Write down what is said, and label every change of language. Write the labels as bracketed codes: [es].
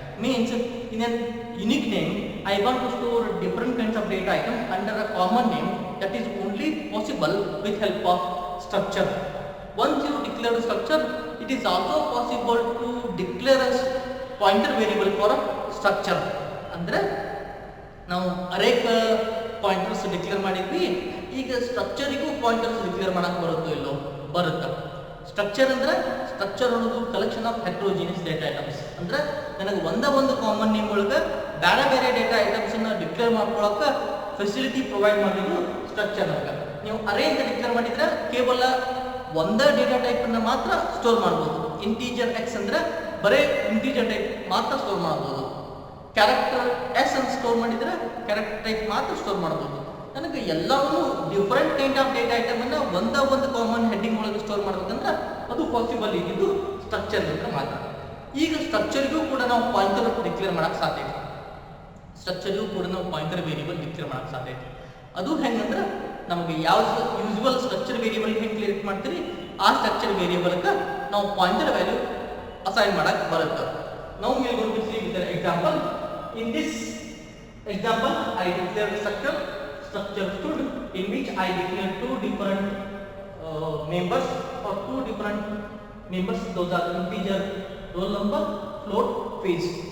[en] Means in a unique name, I want to store different kinds of data items under a common name that is only possible with help of structure. Once you declare a structure, it is also possible to declare a pointer variable for a structure. [kn] Andre ನಾವು ಅರೇಕ್ pointers declare ಮಾಡಿದ್ವಿ, ಈಗ ಸ್ಟ್ರಕ್ಚರಿಗೂ pointers declare ಮಾಡಕ್ಕೆ ಬರುತ್ತೋ ಇಲ್ಲೋ? ಬರುತ್ತೆ. Structure ಅಂದ್ರೆ structure ಅನ್ನೋದು [en] Collection of heterogeneous data items. [kn] ಅಂದ್ರೆ ನನಗೆ ಒಂದು ಕಾಮನ್ ನೇಮ್ ಒಳಗೆ ಬೇರೆ ಬೇರೆ ಡೇಟಾ ಐಟಮ್ಸನ್ನು ಡಿಕ್ಲೇರ್ ಮಾಡ್ಕೊಳಕ್ಕೆ ಫೆಸಿಲಿಟಿ ಪ್ರೊವೈಡ್ ಮಾಡೋದು ಸ್ಟ್ರಕ್ಚರ್ ಅಂತ. ನೀವು ಅರೇ ಅಂತ ಡಿಕ್ಲೇರ್ ಮಾಡಿದ್ರೆ ಕೇವಲ ಒಂದೇ ಡೇಟಾ ಟೈಪನ್ನು ಮಾತ್ರ ಸ್ಟೋರ್ ಮಾಡ್ಬೋದು. ಇಂಟೀಜರ್ ಎಕ್ಸ್ ಅಂದ್ರೆ ಬರೀ ಇಂಟೀಜರ್ ಟೈಪ್ ಮಾತ್ರ ಸ್ಟೋರ್ ಮಾಡ್ಬೋದು. ಕ್ಯಾರೆಕ್ಟರ್ ಎಸ್ ಅಂತ ಸ್ಟೋರ್ ಮಾಡಿದರೆ ಕ್ಯಾರೆಕ್ಟರ್ ಟೈಪ್ ಮಾತ್ರ ಸ್ಟೋರ್ ಮಾಡ್ಬೋದು. ನನಗೆ ಎಲ್ಲವೂ ಡಿಫ್ರೆಂಟ್ ಕೈಂಡ್ ಆಫ್ ಡೇಟಾ ಐಟಮನ್ನು ಒಂದು ಕಾಮನ್ ಹೆಡ್ಡಿಂಗ್ ಒಳಗೆ ಸ್ಟೋರ್ ಮಾಡ್ಬೇಕಂದ್ರೆ ಅದು ಪಾಸಿಬಲ್ ಇದ್ದಿದ್ದು ಸ್ಟ್ರಕ್ಚರ್ ಅಂತ ಮಾತ್ರ. ಈಗ ಸ್ಟ್ರಕ್ಚರ್ಗೂ ಕೂಡ ನಾವು ಪಾಯಿಂಟರ್ ಡಿಕ್ಲೇರ್ ಮಾಡೋಕ್ಕೆ ಸಾಧ್ಯ ಇದೆ. ಸ್ಟ್ರಕ್ಚರ್ಗೂ ಕೂಡ ನಾವು ಪಾಯಿಂಟರ್ ವೇರಿಯಬಲ್ ಡಿಕ್ಲೇರ್ ಮಾಡೋಕ್ಕೆ ಸಾಧ್ಯ ಇದೆ. ಅದು ಹೆಂಗಂದ್ರೆ ನಮಗೆ ಯಾವ ಯೂಸ್ವಲ್ ಸ್ಟ್ರಕ್ಚರ್ ವೇರಿಯಬಲ್ ಹೆಂಗೆ ಕ್ರಿಯೇಟ್ ಮಾಡ್ತೀರಿ ಆ ಸ್ಟ್ರಕ್ಚರ್ ವೇರಿಯಬಲ್ಗೆ ನಾವು ಪಾಯಿಂಟರ್ ವ್ಯಾಲ್ಯೂ ಅಸೈನ್ ಮಾಡಕ್ಕೆ ಬರುತ್ತೆ. [en] Now we are going to see with an example. In this example, I declare structure stood in which I declare two different members or two different members. Those are integer, roll number, float, phase.